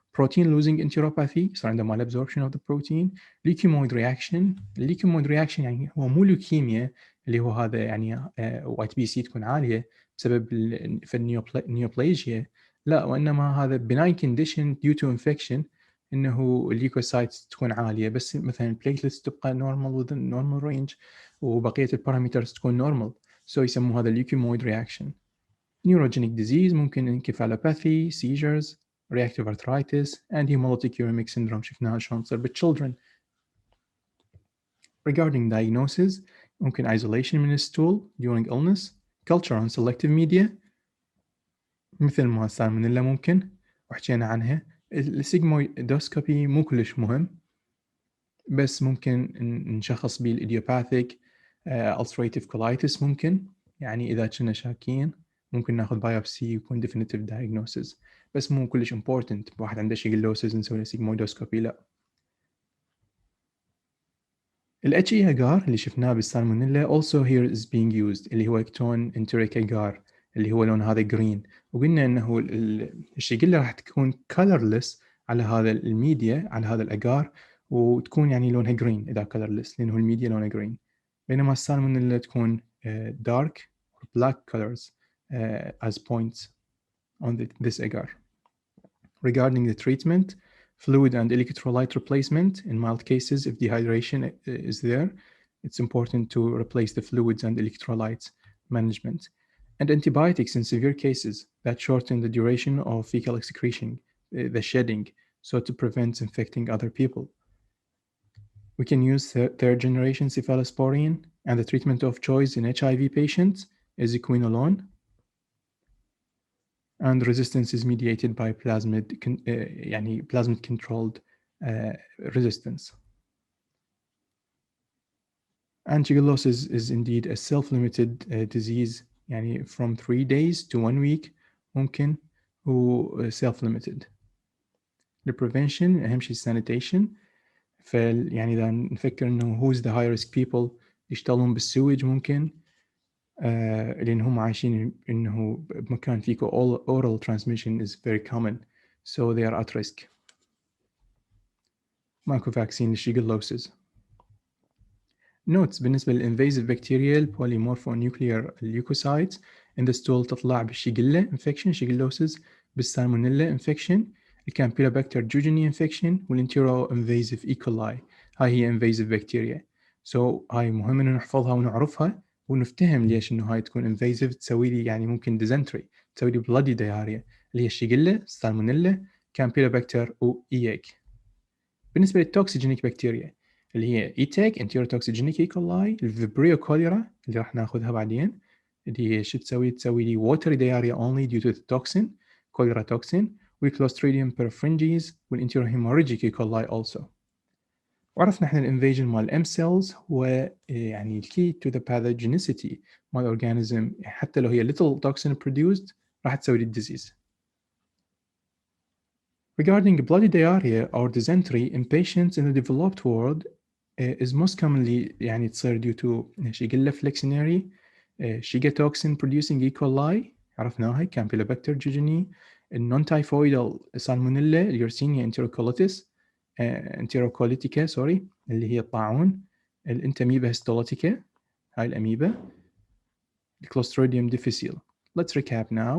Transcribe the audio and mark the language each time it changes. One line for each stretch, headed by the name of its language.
English: Protein losing enteropathy
Arabic: صار عنده
English: malabsorption of the protein. Leukemoid reaction.
Arabic: الليكيمويد reaction يعني هو مو لوكيميا اللي هو هذا يعني وايت بي سي تكون عالية بسبب النيوبليجيا، لا، وإنما هذا
English: benign condition due to infection،
Arabic: إنه الليكوسايتس تكون عالية بس مثلا البليتلتس تبقى
English: normal within normal range
Arabic: وبقية البارامترز تكون normal، so يسموه هذا
English: leukemoid reaction. Neurogenic disease ممكن encephalopathy, seizures, reactive arthritis and hemolytic uremic syndrome
Arabic: شفناها شلون تصير
English: بالchildren. Regarding diagnosis ممكن isolation من الstool during illness, culture on selective media
Arabic: مثل ما السالمونيلا ممكن وحكينا عنها. السيجمويدوسكوبي مو كلش مهم بس ممكن نشخص بيه الإيديوباثيك ulcerative colitis ممكن، يعني إذا كنا شاكين ممكن ناخذ بايوبسي ويكون
English: definitive diagnosis،
Arabic: بس مو كلش important واحد عنده شيجلوسيس نسوي له سيجمويدوسكوبي لا. ال HE agar اللي شفناه بالسالمونيلا
English: also here is being used
Arabic: اللي هو اكتون انتريك agar اللي هو لون هذا green، وقلنا انه الشيجيلا راح تكون colorless على هذا الميديا على هذا الاجار وتكون يعني لونها green اذا colorless لانه الميديا لونها green، بينما السالمونيلا تكون
English: dark or black colors as points on this agar. Regarding the treatment, fluid and electrolyte replacement in mild cases if dehydration is there, it's important to replace the fluids and electrolytes management, and antibiotics in severe cases that shorten the duration of fecal excretion, the shedding, so to prevent infecting other people. We can use third generation cephalosporin, and the treatment of choice in HIV patients is quinolone, and resistance is mediated by plasmid controlled resistance. And shigellosis is indeed a self-limited disease يعني from 3 days to 1 week ممكن و self limited.
Arabic: البريفنشن أهم شيء sanitation. يعني إذا نفكر إنه who's the high risk people يشتغلون بالسويج ممكن لأن هم عايشين إنه بمكان فيكو
English: oral transmission is very common so they are at risk.
Arabic: ماكو vaccine للشيغلوسيس.
English: notes بالنسبة للinvasive bacterial polymorphonuclear leukocytes in the stool
Arabic: تطلع بالشيغيلا
English: infection shigellosis بالسالمونيلا infection الكامبيلوبacter jejuni infection والانتيرو invasive E. coli.
Arabic: هاي هي invasive bacteria. so هاي مهم إنه نحفظها ونعرفها ونفتهم ليش إنه هاي تكون invasive تسوي لي يعني ممكن dysentery تسوي لي
English: bloody diarrhea
Arabic: اللي هي الشيغيلا السالمونيلا كامبيلوبacter وإياك. بالنسبة للتوكسيجينيك بكتيريا اللي هي إيتاك انتيروتوكسيجينيك إيكولاي الفيبريو كوليرا اللي راح ناخذها بعدين اللي هي شو تسوي لي
English: watery diarrhea only due to the toxin
Arabic: كوليرا توكسين والكلوستريديوم بيرفرنجيز والانتيروهيموريجيك إيكولاي also. وعرفنا احنا الانفيجن مال الام سيلز هو يعني الكي تو ذا pathogenicity مال الاورجانيزم حتى لو هي
English: little toxin produced
Arabic: راح تسوي لي الديزيز.
English: Regarding bloody diarrhea or dysentery in patients in the developed world is most commonly
Arabic: يعني تصير
English: due to Shigella flexneri, Shiga toxin producing E. coli عرفناها Campylobacter jejuni, non-typhoidal Salmonella, Yersinia enterocolitis, enterocolitica sorry
Arabic: اللي هي الطاعون,
English: الانتاميبا histolytica
Arabic: هاي الأميبا,
English: Clostridium difficile. Let's recap now.